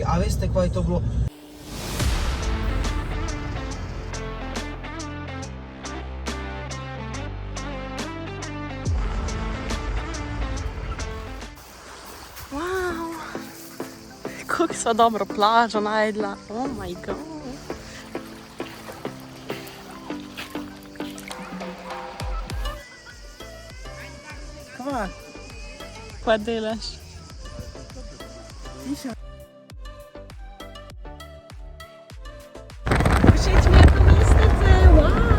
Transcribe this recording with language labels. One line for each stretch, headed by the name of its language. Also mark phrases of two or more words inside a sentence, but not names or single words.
Slovenian: A veste, kaj je to bilo? Kako sva dobro plažo najdla.
English: Oh my god.
Slovenian: Kva? Kaj delaš? Tiša. Všeč mi je to mestece, wow!